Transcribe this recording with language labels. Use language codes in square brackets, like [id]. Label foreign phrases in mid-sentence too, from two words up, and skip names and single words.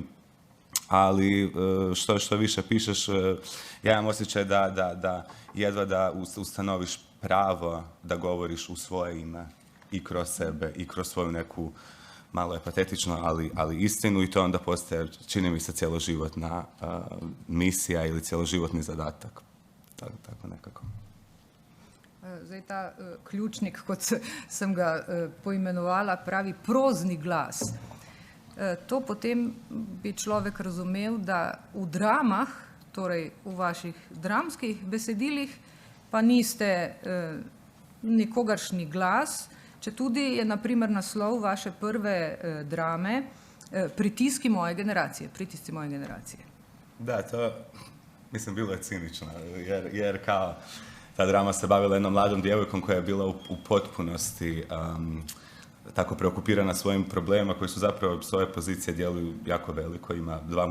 [hr] Ali što više pišeš, ja imam osjećaj da jedva da ustanoviš pravo da govoriš u svoje ime i kroz sebe i kroz svoju neku, malo je patetično, ali istinu, i to onda postaje, čini mi se, cjeloživotna misija ili cjeloživotni zadatak. Tako nekako. [sl] Zdaj ta ključnik, kot sem ga poimenovala, pravi prozni glas. To potem bi človek razumel, da v dramah, torej v vaših dramskih besedilih, pa niste nikogaršnji glas, če tudi je na primer naslov vaše prve drame Pritisci moje generacije. [hr] Da, to, mislim, bilo je cinično, jer kao ta drama se bavila jednom mladom djevojkom koja je bila u potpunosti tako preokupirana svojim problemima koji su zapravo s ove pozicije djeluju jako veliko.